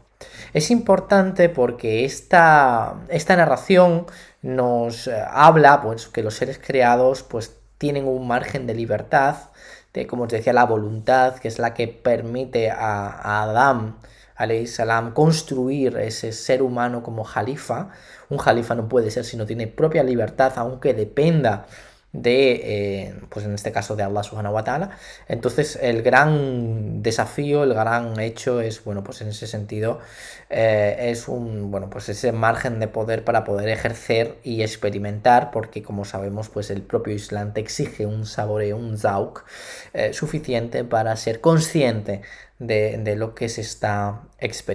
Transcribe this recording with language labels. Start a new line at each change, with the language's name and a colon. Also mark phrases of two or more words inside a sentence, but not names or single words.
Spanish: Es importante porque esta narración nos habla pues que los seres creados pues tienen un margen de libertad, de, como os decía, la voluntad, que es la que permite a Adán
Arabic: عليه السلام
Spanish: construir ese ser humano como jalifa. Un jalifa no puede ser si no tiene propia libertad, aunque dependa pues en este caso de Allah
Arabic: سبحانه وتعالى.
Spanish: Entonces el gran desafío, el gran hecho es, bueno, pues en ese sentido bueno, pues ese margen de poder para poder ejercer y experimentar, porque como sabemos pues el propio Islam te exige un saboreo, un zauk suficiente para ser consciente de lo que se está experimentando.